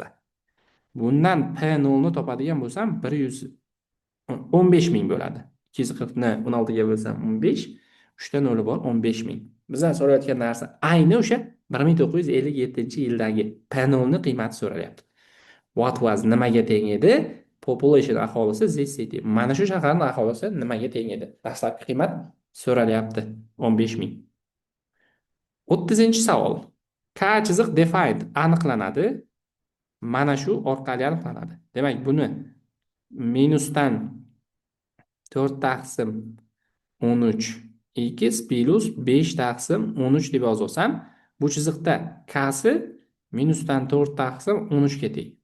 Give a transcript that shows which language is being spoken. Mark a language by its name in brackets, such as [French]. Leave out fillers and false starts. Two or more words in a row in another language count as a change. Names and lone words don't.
[Uzbek] Bundan P0 ni topadigan bo'lsam 115 ming bo'ladi. 240 ni 16 ga bo'lsam 15, 3 ta 0 bor, 15 ming. Bizdan so'rayotgan narsa ayni o'sha 1957-yildagi P0 ni qiymati so'ralyapti. [English] What was [Uzbek] nimaga teng edi? Population aholisi [English] this city. [Uzbek] Mana shu shaharning aholisi nimaga teng edi? Dastlabki qiymat so'ralyapti 15 ming. 30-savol. K chiziq defined aniqlanadi. Mana shu orqali aniqlanadi. Demak, buni minusdan 4 taqsim 13 x plus 5 taqsim 13 deb yozsam, bu chiziqda k'si minusdan 4 taqsim 13 ga teng.